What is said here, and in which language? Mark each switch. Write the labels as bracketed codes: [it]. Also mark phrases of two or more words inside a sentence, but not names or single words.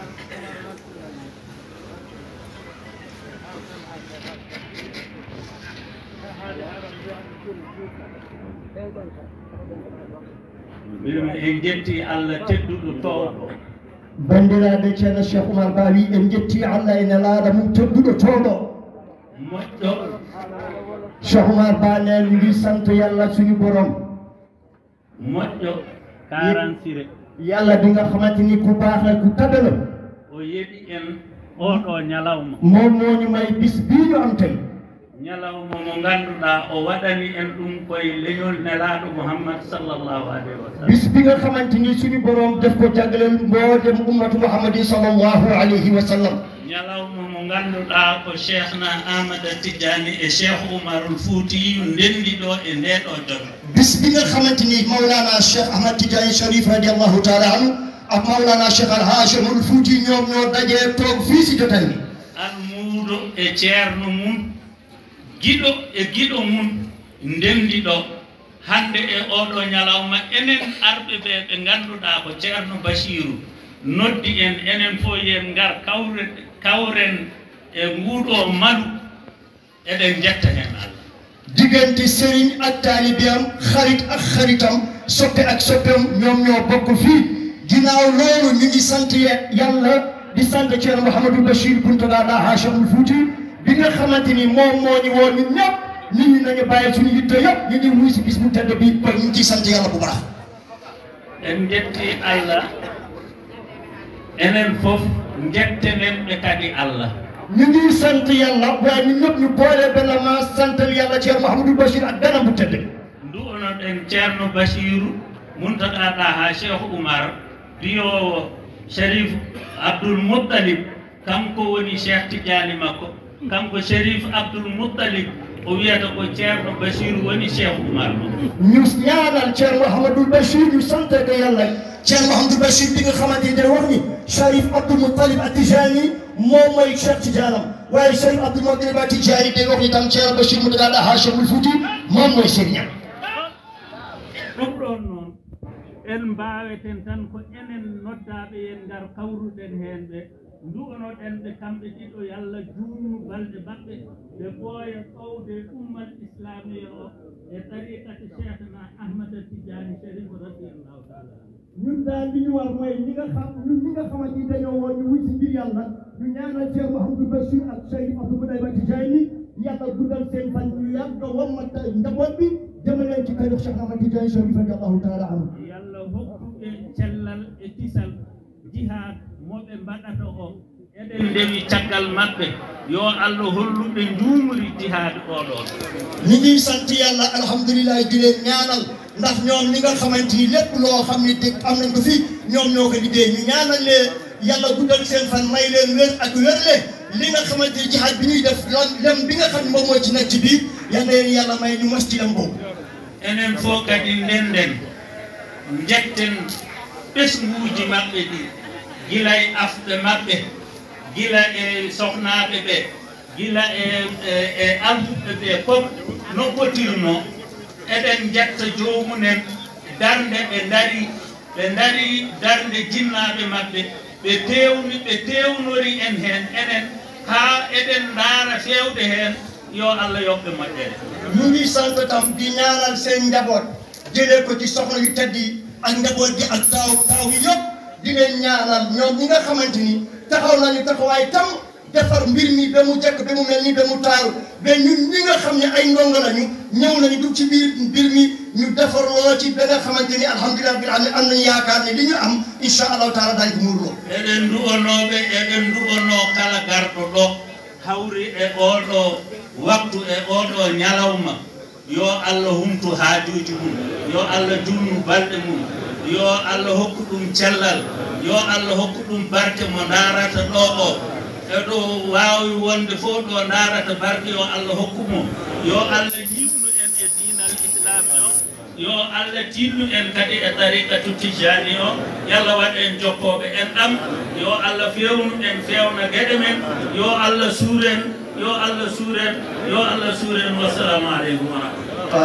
[ff] En jetti Allah tedduɗo towɗo. bandiraɓe ceerno Cheikh Oumar Ba wi en jetti Allah ene laaɗa mum tedduɗo towɗo. Moƴƴo. [wo] Cheikh Oumar Ba [ff] nen wi [wo] santo yallah suñu borom. [ff] Moƴƴo karansire. [wo] yalla bi nga xamante ni ku baax la ku tabe la. [ff] O yeɓi en oɗo ñalawma. [wo] moom moo ñu may bis bii ñu am tey. [ff] ñalawma mo ngannduɗaa o waɗani en ɗum koye leñol nelaaɗo Muhammad [ar] صلى الله عليه وسلم. [wo] bis bi nga xamante ni suñu borom def ko jagleel mboolem ummatu Muhammadi [ar] صلى الله عليه وسلم. [ff] ñalawma mo ngannduɗaa ko Cheikhna Ahmada Tidiane e Cheikh Oumarul Foutiyu ndenndi ɗo e ndeeɗo jogo. [wo] bis bi nga xamante ni Mawlana Cheikh Ahmad Tidiane Sharif [ar] رضي الله تعالى عنه [wo] ak Mawlana Cheikh Alhaji Omarul Fouti ñoom ñoo dajee toog fii si jotaay bi. [ff] almuuɗo e ceerno mum giɗo e giɗo mum ndenndi ɗo hannde e oɗo ñalawma enen arɓe ɓe ɓe ngannduɗaa ko ceerno Bachiru noddi en enen fof yen ngar kawren e nguuɗo malu eɗen jetta hen Allah. [wo] diggante sëriñ ak taalibeem xarit ak xaritam soppe ak soppeem ñoom ñoo bokk fii. ginnaaw loolu ñu ngi sant yàlla di sant Ceerno Mouhamadou Bachir Kountaga Daha Cheikhul Fouti bi nga xamante ni moom moo ñu woo ñun ñëpp nit ñi nañu bàyyi suñu yitte yëpp ñu ngi wuy si bis bu tedd bi kon ñu ngi sant yàlla bu baax. [ff] en jetti Allah enen fof jettenen ɓe kadi Allah. [wo] ñu ngi sant yàlla waaye ñun ñëpp ñu boole benn ma santal yàlla Ceerno Mouhamadou Bachir ak benn bu tedd. [ff] ndu onon en Ceerno Bachiru Muntaga Daha Cheikh Oumar biyowo Sharif Abdoul Muttalib kanko woni Cheikh Tidiane makko, kanko Sharif Abdoul Muttalib o wiyata ko Ceerno Bachiru woni Cheikh Oumar makko. [wo] ñu ñaanal Ceerno Mouhamadou Bachir ñu sant ko yàlla. Ceerno Mouhamadou Bachir bi nga xamante ni wax ni Sharif Abdoul Muttalib At-Tijani moom mooy Cheikh Tidianam waaye Sharif Abdoul Muttalib At-Tijani day wax ni tam Ceerno Bachir Mountaga Daha Cheikhul Fouti moom mooy sëriñam. [ff] ɗum ɗon noon en mbaweten tan ko enen noddaɓe en ngar kawruɗen hen ɓe ndugonoɗen ɓe kamɓe ɗiɗo yalla juutnu balɗe maɓɓe ɓe ɓooya ɓowde ummal islamia o e tariqati cheikhna ahmada tidiani sharif [ar] رضي الله تعالى [wo] ñun daal li ñu war mooy ñi nga xamante ni dañoo woon ñu wuy si mbir yàlla ñu ñaanal Cheikh Mouhamadou Bachir ak Cheikh Abdou Boudayba Tijani yàlla guddal seen fan ñu yàgg wommat njaboot bi jëmaleen ci kër Cheikh Ahmad Tijani Sharif [ar] رضي الله تعالى عنه [ff] yàlla hokkuɓe cellal e kisal jihad moɓe mbaɗata o eɗen ndewi caggal maɓɓe yo Allah holluɓe njuumri jihad oɗon [wo] ñu ngi sant yàlla alhamdulilah di leen ñaanal ndax ñoom li nga xamante ni lépp loo xam ni dégg am nañ ko fi ñoom ñoo ko liggéey ñu ñaanal leen yàlla guddal seen fan may leen wér ak wérle li nga xamante ni jihaad bi ñuy def lem bi nga xam ne moom mooy ci nekk ci biir yal na leen yàlla may ñu mos ci lem boobu [ff] enen fof kadi ndenden jetten ɓesguuji maɓɓe ɗi gila e afɓe maɓɓe gila e sohnaɓe ɓe gila e alduɓe ɓe fof no ɓotirno eɗen jetta joomunen darde ɓe dari darde jinnaɓe maɓɓe ɓe tewnori en hen enen ha eɗen ndaara fewde hen yo Allah yoɓɓe moƴƴere [wo] ñu ngi sant tam di ñaanal seen njaboot jëlee ko ci soxna yu tedd yi ak njaboot gi ak taaw yi yëpp di leen ñaanal ñoom ñi nga xamante ni taxaw nañu taxawaay tam defar mbir mi ba mu jekk ba mu mel ni ba mu taaru ba ñun ñi nga xam ne ay ndongo lañu ñëw nañu dugg ci biir mbir mi ñu defarloo ci ba nga xamante ni [ar] الحمد لله رب العالمين [wo] am nañu yaakaar ne li ñu am [ar] إن شاء الله تعالى [wo] dañ ko muurloo. [ff] eɗen ndugonoɓe eɗen ndugono kala garɗo ɗo hawri e oɗo waktu e oɗo ñalawma yo Allah humtu haajuji mum yo Allah junnu balɗe mum yo Allah hokku ɗum cellal yo Allah hokku ɗum barke mo darata ɗo o eɗo wawi wonde fof ɗo darata barke yo Allah hokku mo yo Allah yimnu en e dinal islam o yo Allah tinnu en kadi e tariqatu tijani o yalla waɗ en jokkoɓe en ɗam yo Allah fewnu en fewna gueɗe men yo Allah suuren yo Allah suuren yo Allah suuren [ar] والسلام عليكم ورحمة الله